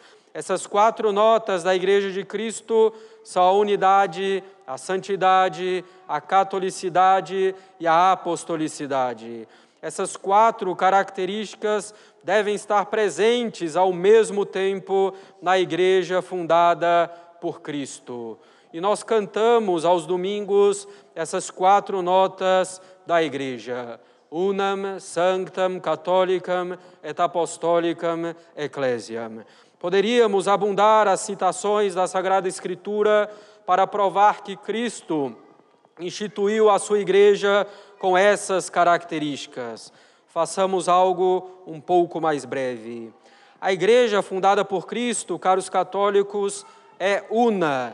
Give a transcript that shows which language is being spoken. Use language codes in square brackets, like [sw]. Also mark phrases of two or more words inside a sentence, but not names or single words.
[pt] Essas 4 notas da Igreja de Cristo são a unidade, a santidade, a catolicidade e a apostolicidade. Essas 4 características devem estar presentes ao mesmo tempo na Igreja fundada por Cristo. E nós cantamos aos domingos essas 4 notas da Igreja. [la] Unam, sanctam, catholicam et apostolicam ecclesiam. [pt] Poderíamos abundar as citações da Sagrada Escritura para provar que Cristo instituiu a sua Igreja com essas características. Façamos algo um pouco mais breve. A Igreja fundada por Cristo, caros católicos, é una.